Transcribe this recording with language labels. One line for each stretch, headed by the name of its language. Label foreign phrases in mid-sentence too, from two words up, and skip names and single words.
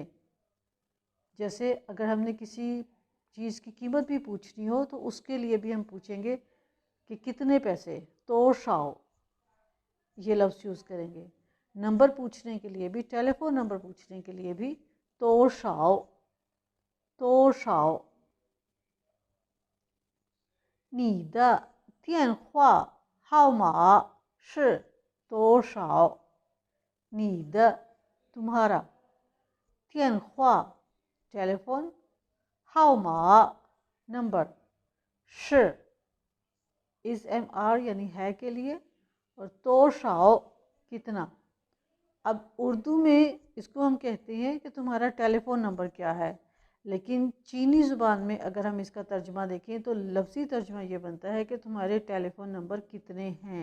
Urdu: جیسے اگر ہم نے کسی چیز کی قیمت بھی پوچھنی ہو تو اس کے لیے بھی ہم پوچھیں گے کہ کتنے پیسے,
Chinese: 多少
Urdu: یہ لفظ یوز کریں گے. نمبر پوچھنے کے لیے بھی، ٹیلیفون نمبر پوچھنے کے لیے بھی
Chinese: 多少 多少. 你的电话号码是多少？
Urdu: 你的 तुम्हारा 电话 टेलीफोन 号码 नंबर 是 اس ایم آر یعنی ہے کے لیے، اور
Chinese: 多少
Urdu: कितना। اب اردو میں اس کو ہم کہتے ہیں کہ تمہارا ٹیلیفون نمبر کیا ہے، لیکن چینی زبان میں اگر ہم اس کا ترجمہ دیکھیں تو لفظی ترجمہ یہ بنتا ہے کہ تمہارے ٹیلیفون نمبر کتنے ہیں.